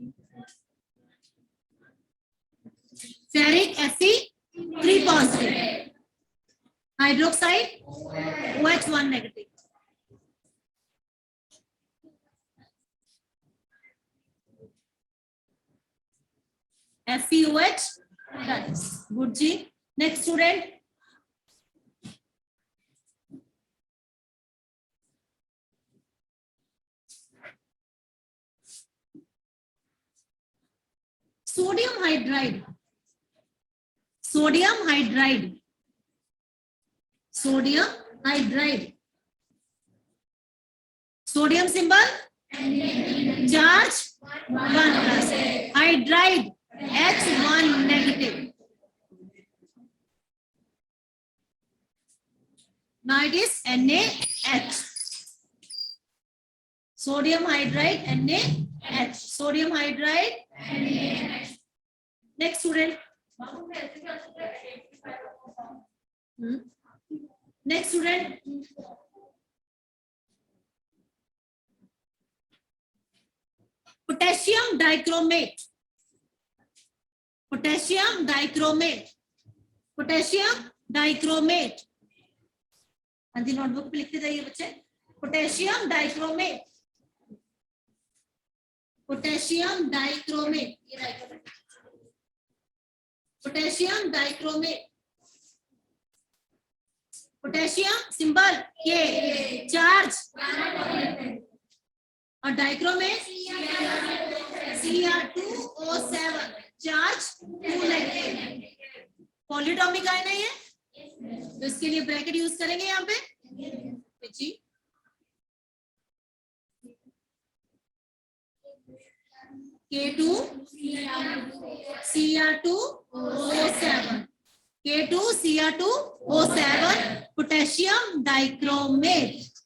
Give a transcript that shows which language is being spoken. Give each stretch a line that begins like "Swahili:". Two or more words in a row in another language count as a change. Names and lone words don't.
English: Ferric Fe3 positive. Hydroxide OH1 negative. FeOH. That's good. G. Next student. Sodium hydride. Sodium hydride. Sodium hydride. Sodium symbol charge 1 plus. Hydride H1 negative. Now it is NaH. Sodium hydride NaH. Sodium hydride NaH. Next student. Next student. Potassium dichromate. Potassium dichromate. Potassium dichromate.
Hindi: हाँ जी नोटबुक पे लिखते जाइए बच्चे.
English: Potassium dichromate. Potassium dichromate. ये dichromate. Potassium dichromate. Potassium symbol K. Charge. और dichromate Cr2O7. Charge 2 negative. polyatomic ion
Hindi: है ये, तो इसके लिए
English: bracket use
Hindi: करेंगे यहाँ पे जी.
English: K2 Cr2O7. K2 Cr2O7 potassium dichromate.